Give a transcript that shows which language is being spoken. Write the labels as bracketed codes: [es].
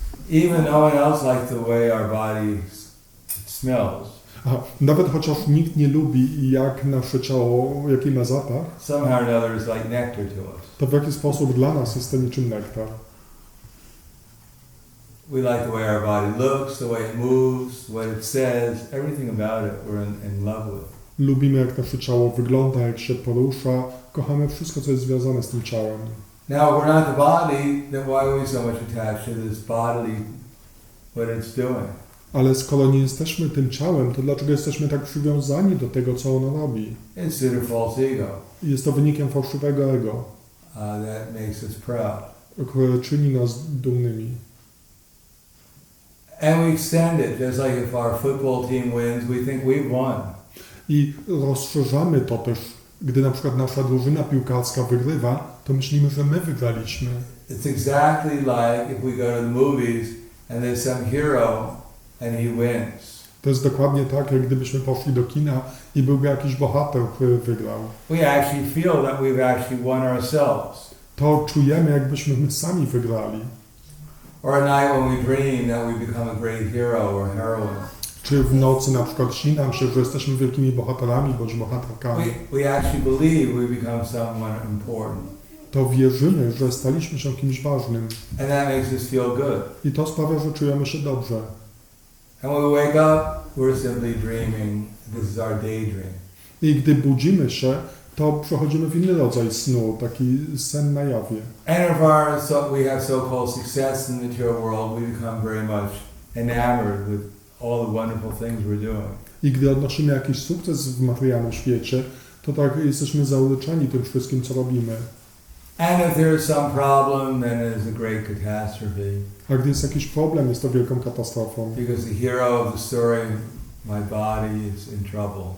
[en] Even no one else likes the way our body smells. [pl] Aha, nawet chociaż nikt nie lubi, jak nasze ciało, jaki ma zapach, [en] Somehow or another it's like nectar to us. [pl] to w jakiś sposób dla nas jest to niczym nektar. [en] We like the way our body looks, the way it moves, what it says, everything about it we're in love with. [pl] Lubimy, jak nasze ciało wygląda, jak się porusza, kochamy wszystko, co jest związane z tym ciałem. [en] Now, if we're not the body, then why are we so much attached to this bodily, what it's doing? [pl] Ale skoro nie jesteśmy tym ciałem, to dlaczego jesteśmy tak przywiązani do tego, co ono robi? [en] It's due to false ego. [pl] Jest to wynikiem fałszywego ego, [en] That makes us proud. [pl] które czyni nas dumnymi. [en] And we extend it, just like if our football team wins, we think we've won. [pl] I rozszerzamy to też, gdy na przykład nasza drużyna piłkarska wygrywa, to myślimy, że my wygraliśmy. [en] It's exactly like if we go to the movies and there's some hero and he wins. [pl] To jest dokładnie tak, jak gdybyśmy poszli do kina i byłby jakiś bohater, który wygrał. [en] We actually feel that we've actually won ourselves. [pl] To czujemy, jakbyśmy my sami wygrali. [en] Or a night when we dream that we become a great hero or heroine. [pl] Czy w nocy na przykład śni nam się, że jesteśmy wielkimi bohaterami bądź bohaterkami. [en] We actually believe we become someone important. [pl] To wierzymy, że staliśmy się kimś ważnym. [en] And that makes us feel good. [pl] I to sprawia, że czujemy się dobrze. [en] And when we wake up, we're simply dreaming. This is our daydream. [pl] I gdy budzimy się, to przechodzimy w inny rodzaj snu, taki sen na jawie. [en] And if we have so-called success in the material world, we become very much enamored with all the wonderful things we're doing. [pl] I gdy odnosimy jakiś sukces w materialnym świecie, to tak jesteśmy zauryczani tym wszystkim, co robimy. [en] And if there is some problem, then it is a great catastrophe. [pl] A gdy jest jakiś problem, jest to wielką katastrofą. [en] Because the hero of the story, my body, is in trouble.